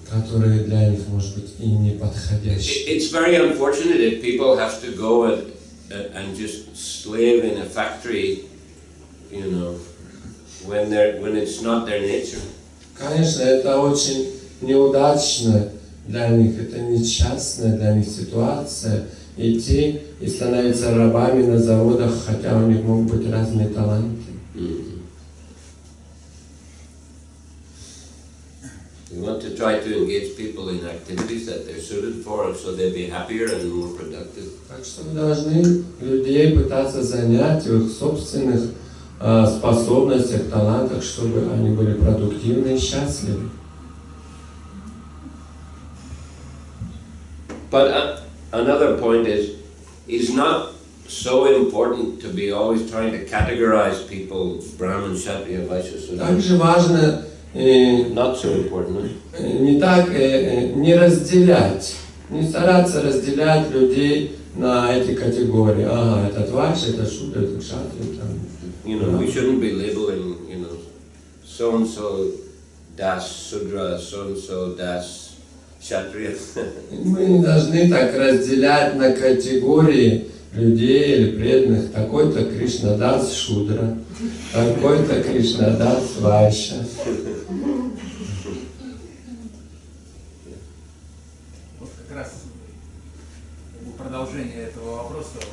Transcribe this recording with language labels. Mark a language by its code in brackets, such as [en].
[ru] которые для них, может быть, и не подходящие. [en] It's very unfortunate if people have to go and just slave in a factory, you know, when it's not their nature. [ru] Конечно, это очень неудачно для них, это несчастная для них ситуация, идти и становиться рабами на заводах, хотя у них могут быть разные таланты. [en] We want to try to engage people in activities that they're suited for, so they'll be happier and more productive. [ru] Так что мы должны людей пытаться занять в их собственных способностях, талантах, чтобы они были продуктивны и счастливы. [en] But another point is, it's not so important to be always trying to categorize people, Brahman, Kshatriya, Vaishya, Sudra. [ru] Также важно [en] Not so important. [ru] не разделять, не стараться разделять людей на эти категории. Ага, этот вайшя, это шудра, это кшатрия. [en] You know, we shouldn't be labeling, you know, so and so das Sudra, so and so das Kshatriya. [ru] Мы не должны так разделять на категории людей или преданных. Такой-то Кришнадас Шудра, такой-то Кришнадас Вайшя. Вот как раз продолжение этого вопроса.